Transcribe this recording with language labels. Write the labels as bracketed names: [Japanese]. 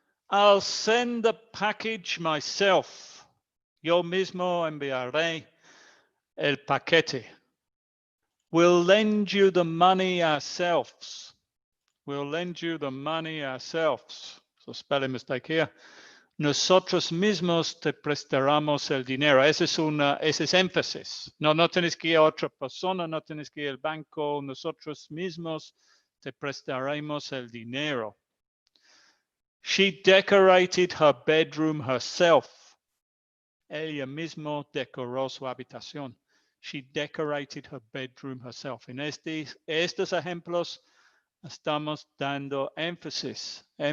[English] I'll send the package myself. [Spanish] Yo mismo enviaré el paquete. [English] We'll lend you the money ourselves. We'll lend you the money ourselves. So spelling mistake here. [Spanish] Nosotros mismos te prestaremos el dinero. Ese es énfasis. No tienes que ir a otra persona, no tienes que ir al banco. Nosotros mismos te prestaremos el dinero. [English] She decorated her bedroom herself. [Spanish] Ella mismo decoró su habitación. [English] She decorated her bedroom herself. [Spanish] En estos ejemplos estamos dando énfasis.